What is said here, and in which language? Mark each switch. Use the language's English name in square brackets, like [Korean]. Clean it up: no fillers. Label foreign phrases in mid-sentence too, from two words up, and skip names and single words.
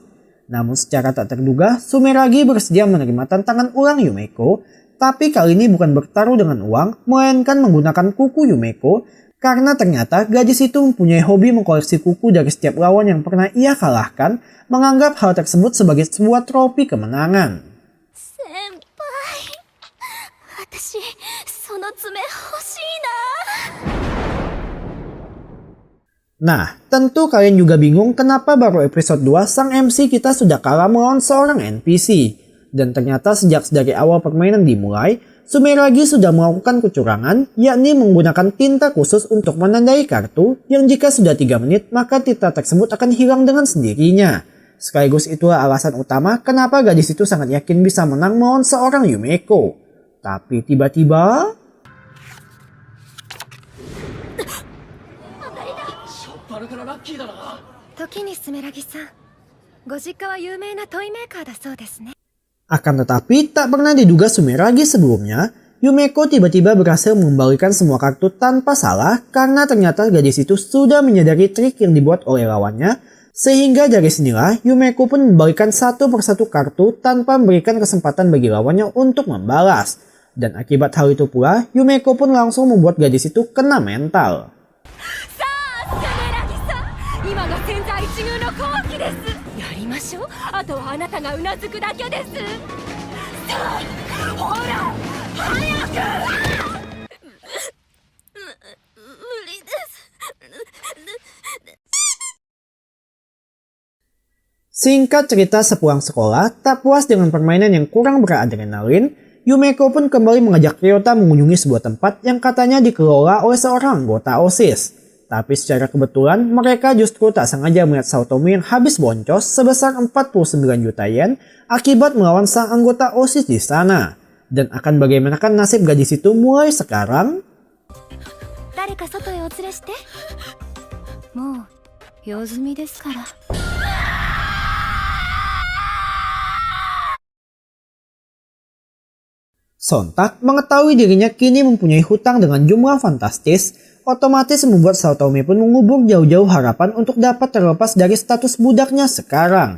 [Indonesian] Namun secara tak terduga, Sumeragi bersedia menerima tantangan ulang Yumeko, tapi kali ini bukan bertaruh dengan uang, melainkan menggunakan kuku Yumeko, karena ternyata gadis itu mempunyai hobi mengkoleksi kuku dari setiap lawan yang pernah ia kalahkan, menganggap hal tersebut sebagai sebuah trofi kemenangan. [Japanese] Senpai, 私その爪欲しいな。 [Indonesian] Nah, tentu kalian juga bingung kenapa baru episode 2 sang MC kita sudah kalah melawan seorang NPC. Dan ternyata sejak dari awal permainan dimulai, Sumeragi sudah melakukan kecurangan, yakni menggunakan tinta khusus untuk menandai kartu yang jika sudah 3 menit maka tinta tersebut akan hilang dengan sendirinya. Sekaligus itulah alasan utama kenapa gadis itu sangat yakin bisa menang melawan seorang Yumeko. Tapi tiba-tiba... [Japanese] バルからラッキーだな。時にスメラギさん、ご実家は有名なトイメーカーだそうですね。 [Indonesian] Akan tetapi tak pernah diduga Sumeragi sebelumnya, Yumeko tiba-tiba berhasil mengembalikan semua kartu tanpa salah karena ternyata gadis itu sudah menyadari trik yang dibuat oleh lawannya, sehingga dari sinilah Yumeko pun membalikan satu persatu kartu tanpa memberikan kesempatan bagi lawannya untuk membalas. Dan akibat hal itu pula, Yumeko pun langsung membuat gadis itu kena mental. [Japanese] 今が千載一遇の好機です。やりましょう。あとはあなたがうなずくだけです。さあ、ほら、早く。無理です。 [Indonesian] Singkat cerita, sepulang sekolah, tak puas dengan permainan yang kurang beradrenalin, Yumeko pun kembali mengajak Ryota mengunjungi sebuah tempat yang katanya dikelola oleh seorang anggota OSIS. Tapi secara kebetulan, mereka justru tak sengaja melihat Saotomi yang habis boncos sebesar 49 juta yen akibat melawan sang anggota OSIS di sana. Dan akan bagaimanakah nasib gadis itu mulai sekarang? [Japanese] 誰か外へお連れして。もう用済みですから。 [Indonesian] Sontak mengetahui dirinya kini mempunyai hutang dengan jumlah fantastis, otomatis membuat Saotomi pun mengubur jauh-jauh harapan untuk dapat terlepas dari status budaknya sekarang.